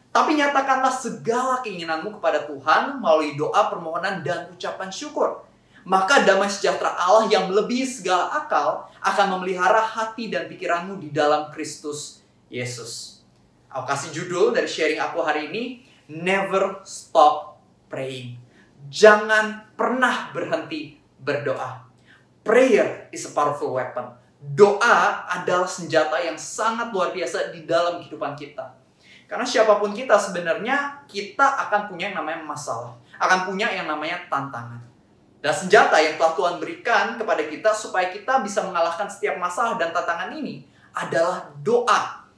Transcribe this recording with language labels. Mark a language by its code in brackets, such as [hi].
[id] Tapi nyatakanlah segala keinginanmu kepada Tuhan melalui doa, permohonan, dan ucapan syukur. Maka damai sejahtera Allah yang melebihi segala akal akan memelihara hati dan pikiranmu di dalam Kristus Yesus. Aku kasih judul dari sharing aku hari ini, [en] Never Stop Praying. [id] Jangan pernah berhenti berdoa. [en] Prayer is a powerful weapon. [id] Doa adalah senjata yang sangat luar biasa di dalam kehidupan kita. Karena siapapun kita sebenarnya, kita akan punya yang namanya masalah. Akan punya yang namanya tantangan. Dan senjata yang telah Tuhan berikan kepada kita supaya kita bisa mengalahkan setiap masalah dan tantangan ini adalah doa.